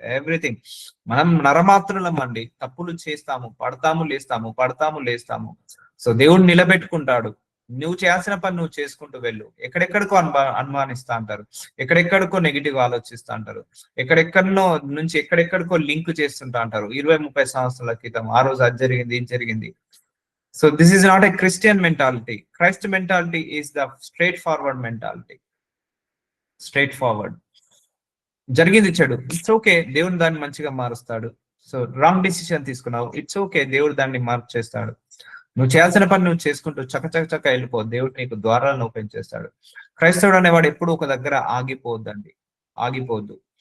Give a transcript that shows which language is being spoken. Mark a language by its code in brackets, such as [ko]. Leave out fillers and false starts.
[te] Everything, మనం నరమాత్రులం అండి, తప్పులు చేస్తాము, పడతాము లేస్తాము, పడతాము లేస్తాము. సో దేవుడు నిలబెట్టుకుంటాడు. నువ్వు చేయాల్సిన పని నువ్వు చేసుకుంటూ వెళ్ళు. ఎక్కడెక్కడికో అనుమానిస్తా అంటారు, ఎక్కడెక్కడికో నెగిటివ్ ఆలోచిస్తా అంటారు, ఎక్కడెక్కడనో నుంచి ఎక్కడెక్కడికో లింక్ చేస్తుంటా అంటారు. 20-30 సంవత్సరాల క్రితం ఆ రోజు అది జరిగింది, ఇది జరిగింది. [en] So this is not a Christian mentality. Christ mentality is the straightforward mentality. Straightforward. [te] జరిగింది చెడు, [en] it's okay, [te] దేవుడు దాన్ని మంచిగా మారుస్తాడు. సో రాంగ్ డిసిషన్ తీసుకున్నావు, ఇట్స్ ఓకే, దేవుడు దాన్ని మార్పు చేస్తాడు. నువ్వు చేయాల్సిన పని నువ్వు చేసుకుంటూ చక్క వెళ్ళిపో, దేవుడు నీకు ద్వారాలను ఓపెన్ చేస్తాడు. క్రైస్తవుడు అనేవాడు ఎప్పుడు ఒక దగ్గర ఆగిపోవద్దండి, ఆగిపోవద్దు.